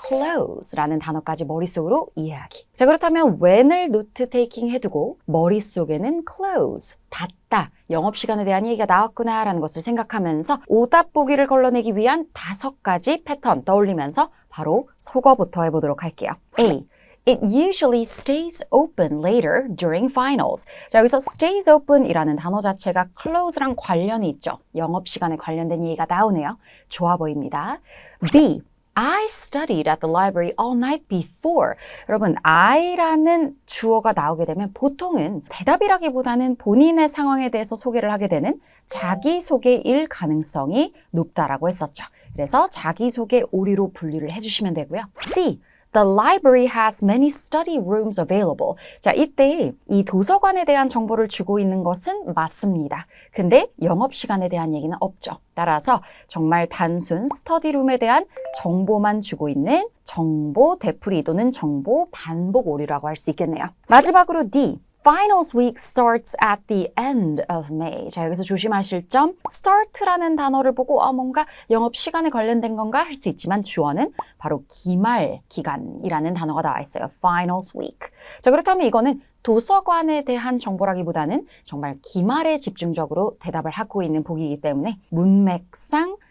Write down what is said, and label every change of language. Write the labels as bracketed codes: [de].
[ko] close라는 단어까지 머릿속으로 이해하기. 자, 그렇다면 when을 노트 테이킹 해두고 머릿속에는 close, 닫다, 영업시간에 대한 얘기가 나왔구나 라는 것을 생각하면서 오답 보기를 걸러내기 위한 5가지 패턴 떠올리면서 바로 속어부터 해보도록 할게요. [en] A. It usually stays open later during finals. [ko] 자, 여기서 stays open 이라는 단어 자체가 close랑 관련이 있죠. 영업시간에 관련된 얘기가 나오네요. 좋아 보입니다. B. [en] I studied at the library all night before. [ko] 여러분, I라는 주어가 나오게 되면 보통은 대답이라기보다는 본인의 상황에 대해서 소개를 하게 되는 자기소개일 가능성이 높다라고 했었죠. 그래서 자기소개 오류로 분류를 해주시면 되고요. [en] C. The library has many study rooms available. [ko] 자, 이때 이 도서관에 대한 정보를 주고 있는 것은 맞습니다. 근데 영업시간에 대한 얘기는 없죠. 따라서 정말 단순 스터디룸에 대한 정보만 주고 있는 정보 되풀이 또는 정보 반복 오류라고 할 수 있겠네요. 마지막으로 D. [en] Finals week starts at the end of May. [ko] 자, 여기서 조심하실 점, start라는 단어를 보고 뭔가 영업 시간에 관련된 건가 할 수 있지만 주어는 바로 기말 기간이라는 단어가 나와 있어요. [en] Finals week. [ko] 자, 그렇다면 이거는 도서관에 대한 정보라기보다는 정말 기말에 집중적으로 대답을 하고 있는 보기이기 때문에 문맥상